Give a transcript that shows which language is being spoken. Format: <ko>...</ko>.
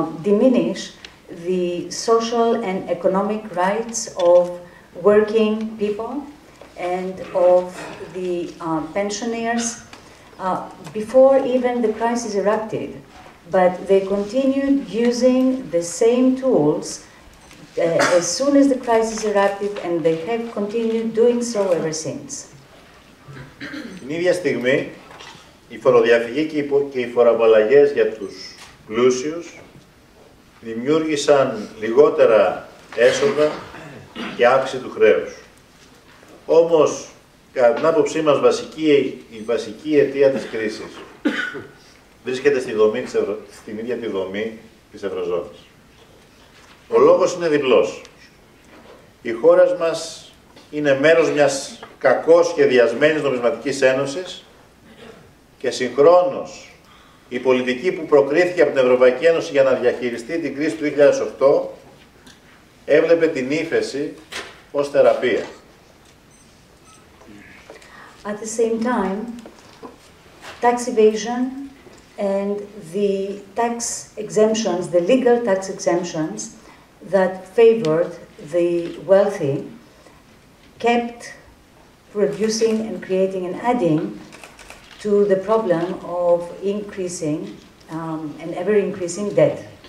<en>diminish the social and economic rights of working people and of the pensioners before even the crisis erupted. But they continued using the same tools as soon as the crisis erupted, and they have continued doing so ever since.</en> <el>Την ίδια στιγμή, η φοροδιαφυγή και οι φοροαπαλλαγές για τους πλούσιους δημιούργησαν λιγότερα έσοδα και αύξηση του χρέους. Όμως, κατά την άποψή μας, η βασική αιτία της κρίσης βρίσκεται στην ίδια τη δομή της Ευρωζώνης. Ο λόγος είναι διπλός. Οι χώρες μας είναι μέρος μιας κακώς σχεδιασμένης νομισματικής ένωσης και συγχρόνως η πολιτική που προκρίθηκε από την Ευρωπαϊκή Ένωση για να διαχειριστεί την κρίση του 2008 έβλεπε την ύφεση ως θεραπεία.</el> <en>At the same time, tax evasion and the tax exemptions, the legal tax exemptions that favored the wealthy, kept producing and creating and adding to the problem of increasing and ever-increasing debt.</en>